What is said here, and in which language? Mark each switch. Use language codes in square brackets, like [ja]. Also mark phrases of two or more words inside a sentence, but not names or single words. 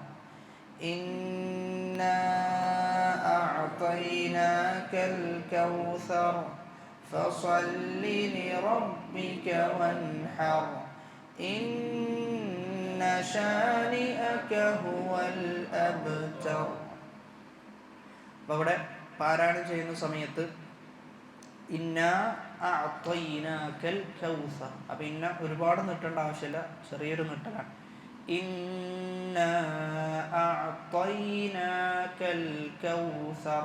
[ar] إنا أعطيناك الكوثر فصل لربك وانحر إن شانئك هو الأبتر. [ml] അപ്പോൾ അവിടെ പാരായണം ചെയ്യുന്ന സമയത്ത് [ar] إنا أعطيناك الكوثر, [ml] അപ്പോൾ ഇന്ന ഒരുപാട് നീട്ടേണ്ട ആവശ്യമില്ല, ചെറിയൊരു നീട്ടലാണ്. [ar] إنا أعطيناك الكوثر.